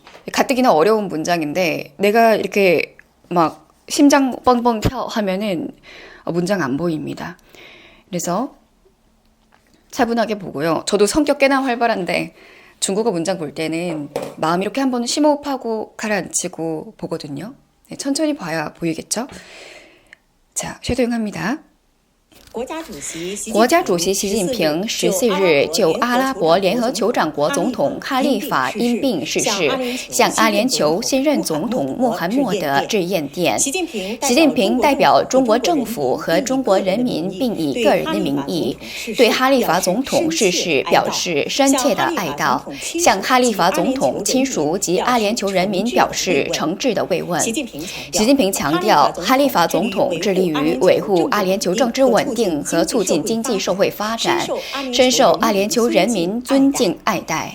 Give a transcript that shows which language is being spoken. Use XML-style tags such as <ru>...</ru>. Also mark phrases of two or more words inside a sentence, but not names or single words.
<ko>가뜩이나 어려운 문장인데 내가 이렇게 막 심장 뻥뻥 跳 하면은 문장 안 보입니다. 그래서 차분하게 보고요. 저도 성격 꽤나 활발한데 중국어 문장 볼 때는 마음 이렇게 한번 심호흡하고 가라앉히고 보거든요. 네, 천천히 봐야 보이겠죠? 자, 쉐도잉 합니다.</ko> <zh>国家主席习近平14日就阿拉伯联合酋长国总统哈利法因病逝世，向阿联酋新任总统穆罕默德致唁电。习近平代表中国政府和中国人民，并以个人的名义，对哈利法总统逝世表示深切的哀悼，向哈利法总统亲属及阿联酋人民表示诚挚的慰问。习近平强调，哈利法总统致力于维护阿联酋政治稳定和促进经济社会发展，深受阿联酋人民尊敬爱戴。</zh>